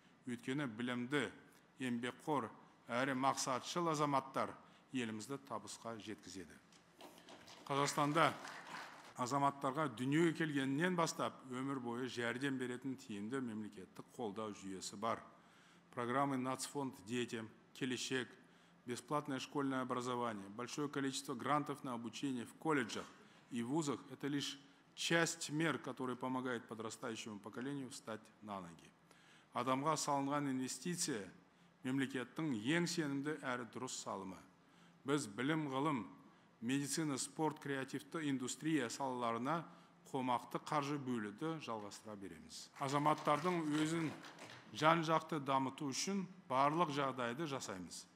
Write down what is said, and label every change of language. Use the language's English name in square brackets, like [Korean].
[Kazakh] Өйткені білімді, еңбекқор әрі мақсатшыл азаматтар елімізді табысқа жеткізеді. Қазақстанда азаматтарға дүниеге келгеннен бастап өмір бойы жәрдем беретін тиімді мемлекеттік қолдау жүйесі бар. [Russian] Программы Нацфонд детям, Келешек, бесплатное школьное образование, большое количество грантов на обучение в колледжах и вузах – это лишь часть мер, которые помогают подрастающему поколению встать на ноги. [Kazakh] Адамға салынған инвестиция мемлекеттің ең сенімді әрі дұрыс салымы. Біз білім, ғылым, медицина, спорт, креативті индустрия салаларына қомақты қаржы бөлуді жалғастыра береміз. Азаматтардың өзін жан-жақты дамыту үшін барлық жағдайды жасаймыз.